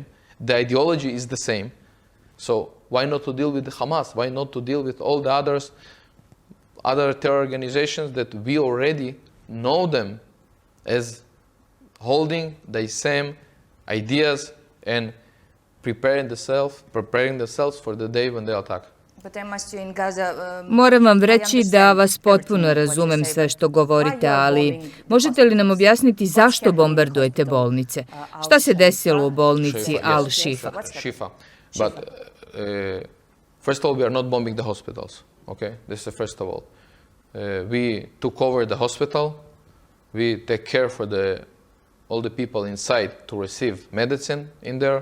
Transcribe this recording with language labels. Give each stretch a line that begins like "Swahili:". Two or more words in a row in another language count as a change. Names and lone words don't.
English: The ideology is the same. So why not to deal with the Hamas? Why not to deal with all the other terror organizations that we already know them as holding the same ideas and preparing themselves for the day when they attack?
Serbian: Moram vam reći da vas potpuno razumem sve što govorite, ali možete li nam objasniti zašto bombardujete bolnice? Šta se desilo u bolnici Al-Shifa?
English: But first of all, we are not bombing the hospitals. Okay, this is first of all. We took over the hospital. We take care for all the people inside to receive medicine in there.